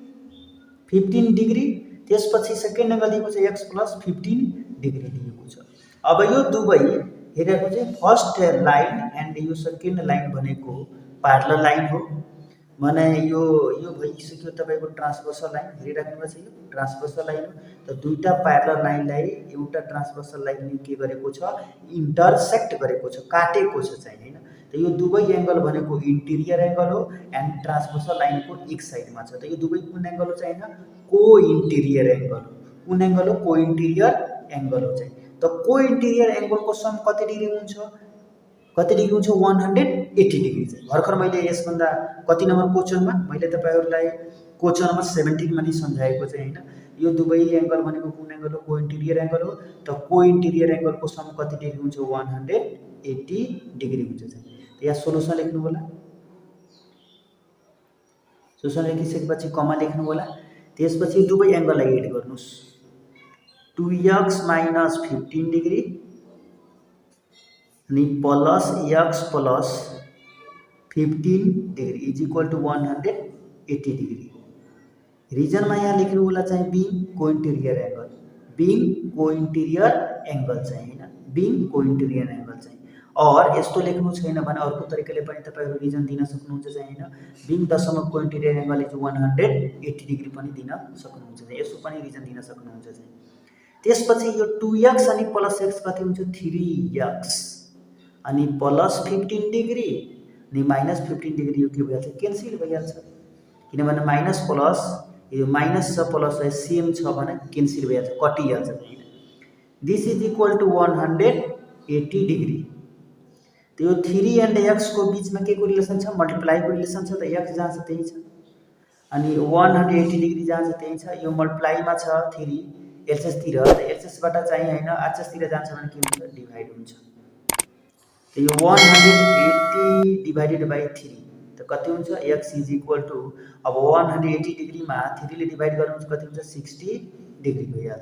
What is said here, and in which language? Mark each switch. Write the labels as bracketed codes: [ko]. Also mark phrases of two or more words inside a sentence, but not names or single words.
[ne] 15 डिग्री त्यसपछि [en] second angle [ne] दिएको छ x + 15 डिग्री दिएको छ अब यो दुबै हेरेको चाहिँ [en] first line and [ne] यो [en] second line [ne] भनेको [en] parallel line [ne] हो माने यो भइसक्यो तपाईको [en] transversal line [ne] हेरिराख्नु भएको छ यो [en] transversal line [ne] हो त दुईटा प्यारलल लाइनलाई एउटा ट्रान्सभर्सल लाइनले के गरेको छ इन्टरसेक्ट गरेको छ काटेको छ चाहिँ हैन त यो दुबै एंगल भनेको [en] interior angle [ne] हो [en] and transversal [ne] लाइनको एक साइडमा छ त यो दुबै कुन एंगल हो चाहिँ हैन [en] co-interior angle [ne] कुन एंगल हो [en] co-interior angle [ne] हो चाहिँ त [en] co-interior angle [ne] को सम कति डिग्री हुन्छ कति डिग्री हुन्छ 180 डिग्री चाहिँ भर्खर मैले यसभन्दा कति नम्बर क्वेसनमा मैले तपाईहरुलाई [en] question number [ne] 17 मा नि सम्झाएको चाहिँ हैन यो दुवै एंगल भनेको कुन एंगल हो [en] co-interior angle [ne] हो त [en] co-interior angle [ne] को सम कति डिग्री हुन्छ 180 डिग्री हुन्छ चाहिँ त यहाँ सोलुसन लेख्नु होला सोलुसन लेखिसकेपछि कमा लेख्नु होला त्यसपछि दुवै एंगललाई एड गर्नुस् 2x - 15 डिग्री अनि प्लस x प्लस 15 डिग्री [en] is equal to [ne] 180 डिग्री रीजन में यहाँ लेख्नु होला चाहिँ [en] being co-interior [ne] एंगल चाहिँ हैन [en] being co-interior angle [ne] चाहिँ और यस्तो लेख्नु छैन भने अर्को तरिकाले पनि तपाईहरु रीजन दिन सक्नुहुन्छ चाहिँ हैन बीइङ दशमलव [en] co-interior angle is 180 degree [ne] पनि दिन सक्नुहुन्छ चाहिँ यसो पनि रीजन दिन सक्नुहुन्छ चाहिँ त्यसपछि यो 2x अनि प्लस x कति हुन्छ 3x अनि प्लस 15 डिग्री अनि माइनस 15 डिग्री यो के भइहाल्छ क्यान्सल भइहाल्छ किनभने माइनस प्लस यो माइनस छ प्लस सेम छ भने क्यान्सल भइहाल्छ कटिहाल्छ हैन [en] this is equal to 180 degree [ne] त्यो 3 एन्ड x को बीचमा के को रिलेसन छ मल्टिप्लाई को रिलेसन छ त x जहाँ छ त्यही छ अनि 180 डिग्री जहाँ छ त्यही छ यो मल्टिप्लाई मा छ 3 एलसीएस तिर त एलसीएस बाट चाहिँ हैन आरसीएस तिर जान्छ भने के हुन्छ डिवाइड हुन्छ त यो [en] 180 divided by 3 [ne] त कति हुन्छ [en] x is equal to [ne] अब 180 डिग्री मा 3 ले डिवाइड गर्नुहुन्छ कति हुन्छ 60 डिग्री भइहाल्छ